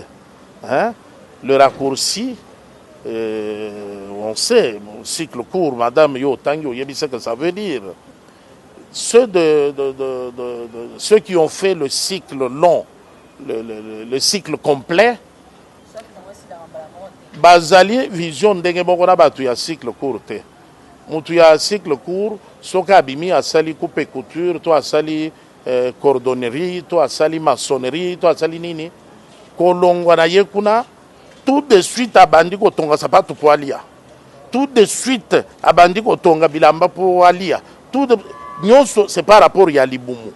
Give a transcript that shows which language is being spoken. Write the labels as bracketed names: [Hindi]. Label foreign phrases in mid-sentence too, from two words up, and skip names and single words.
[French] Hein? Le raccourci, on sait, cycle court, madame Yo Tango, ce que ça veut dire. ceux qui ont fait le cycle long, le cycle complet, [Lingala] bazali vision ndenge moko na bato ya cycle court te. Mutu ya cycle court soka abimi asali [French] coupe couture, [Lingala] to asali cordonnerie, to asali maçonnerie, to asali nini kolongwa na ye kuna [French] tout de suite [Lingala] abandi kotonga sapatu po alia, [French] tout de suite [Lingala] abandi kotonga bilamba po alia, [French] tout de [Lingala] nyonso [French] c'est par rapport [Lingala] ya libumu.